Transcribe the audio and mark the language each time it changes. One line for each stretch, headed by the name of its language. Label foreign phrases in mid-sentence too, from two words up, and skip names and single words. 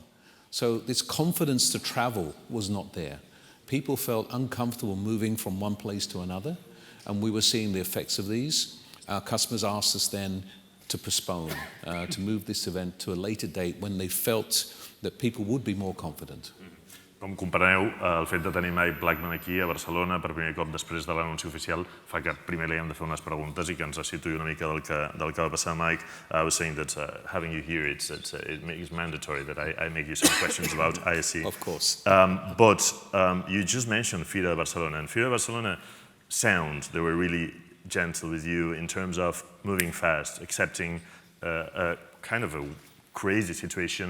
English: So this confidence to travel was not there. People felt uncomfortable moving from one place to another, and we were seeing the effects of these. Our customers asked us then to postpone, to move this event to a later date when they felt that people would be more confident.
Catalan: Com comparaneu, el fet de tenir Mike Blackman aquí a Barcelona per primer cop després de l'anunci oficial fa que primer li hem de fer unes preguntes i que ens situï una mica del que va passar, Mike.
English: I was saying that having you here, it makes mandatory that I make you some questions about ISE. Of course. But you just mentioned FIRA Barcelona, and FIRA Barcelona they were really gentle with you in terms of moving fast, accepting kind of a crazy situation.